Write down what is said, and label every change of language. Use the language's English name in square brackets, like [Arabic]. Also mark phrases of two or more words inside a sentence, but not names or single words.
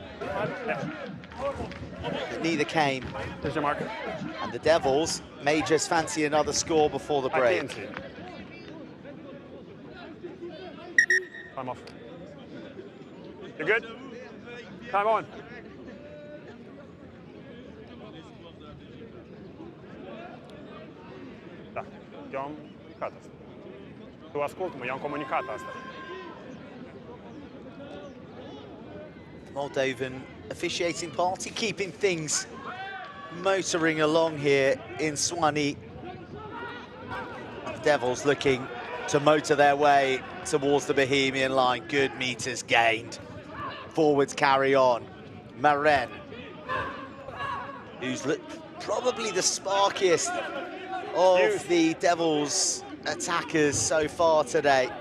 [English] Yeah. But neither came. There's your marker. And the Devils may just fancy another score before the I break. can't see. Time off. You good? Time on. [Romanian] Da, eu am comunicat asta. Tu ascult, mă, eu am comunicat asta. [English] Moldovan officiating party keeping things motoring along here in Swanee. The Devils looking to motor their way towards the Bohemian line. Good meters gained. Forwards carry on. Maren, who's probably the sparkiest of the Devils attackers so far today.